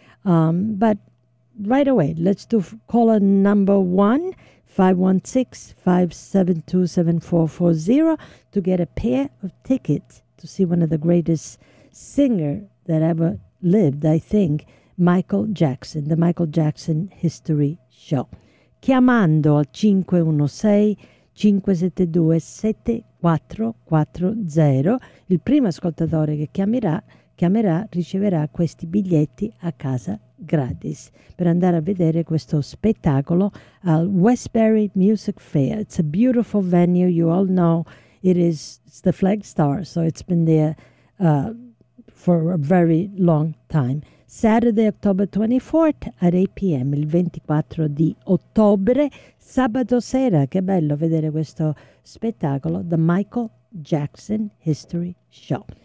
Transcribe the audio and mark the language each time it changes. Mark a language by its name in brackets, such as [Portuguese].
[English] But right away, let's do caller number one, 516-572-7440, to get a pair of tickets to see one of the greatest singer that ever lived, I think, Michael Jackson, the Michael Jackson History Show. [Italian] Chiamando al 516-572-7440, il primo ascoltatore che chiamerà riceverà questi biglietti a casa gratis per andare a vedere questo spettacolo al Westbury Music Fair. [English] It's a beautiful venue. You all know it is, it's the Flagstar, so it's been there for a very long time. Saturday, October 24th at 8 p.m., [Italian] il 24 di ottobre, sabato sera. Che bello vedere questo spettacolo, the Michael Jackson History Show.